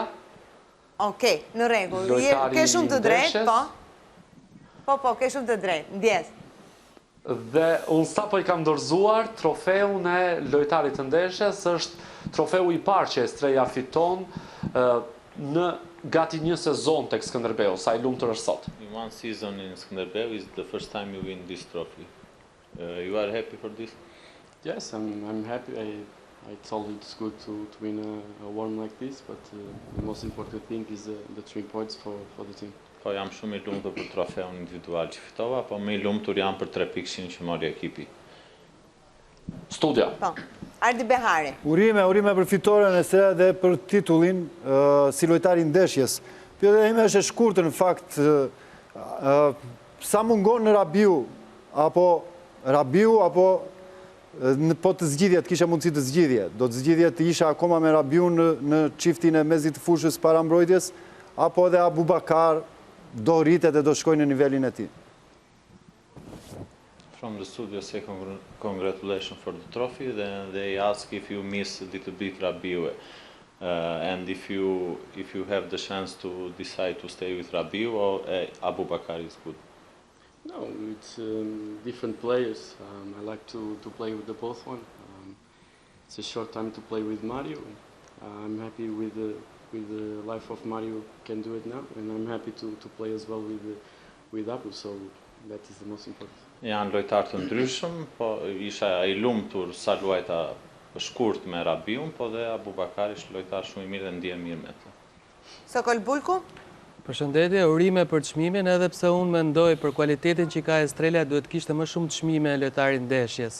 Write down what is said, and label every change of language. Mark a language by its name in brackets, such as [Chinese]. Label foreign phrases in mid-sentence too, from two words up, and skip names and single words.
[Albanian] Okej, në rregull. Ke shumë të drejtë, po. Po, ke shumë të drejtë. Ndjes. Dhe unë sapo i kam dorëzuar trofeun e lojtarit të ndeshjes, është trofeu i parë që Estreja fiton në gati një sezon tek Skënderbeu, sa i lumtur është sot. [English] In one season in Skënderbeu is the first time you win this trophy. You are happy for this? Yes, I'm happy. I told it's good to win a award like this, but the most important thing is the 3 points for the team. [Albanian] Po jam shumë i lumtur për trofeun individual që fitova, po më i lumtur jam për 3 pikëshin që mori ekipi. Studia. Po. Ardi Behari. Urime për fitoren e Estreja dhe për titullin si lojtari ndeshjes. Pyetja ime është e shkurtër në fakt, sa mungon në Rabiu apo po të zgjidhje, të kisha mundësi të zgjidhje, do të zgjidhje të isha akoma me Rabiu në çiftin e mezit të fushës para mbrojtjes, apo edhe Abubakar do rritet e do shkojnë në nivelin e tij? [English] From the studio, say congratulations for the trophy. Then they ask if you miss a little bit Rabiu, and if you have the chance to decide to stay with Rabiu or Abubakar is good. No, it's different players. I like to play with the both one. It's a short time to play with Mario. I'm happy with the life of Mario can do it now, and I'm happy to play as well with Abu. So that is the most important. [Albanian] Janë lojtarë të ndryshëm, po isha i lumtur sa luajta shkurt me Rabiun, po dhe Abubakar ishte lojtar shumë i mirë dhe ndihem mirë me të. Sokol Bulku? Përshëndetje, urime për çmimin, edhe pse unë mendoj për cilëtetin që ka Estrela duhet kishte më shumë çmime lojtarin ndeshjes.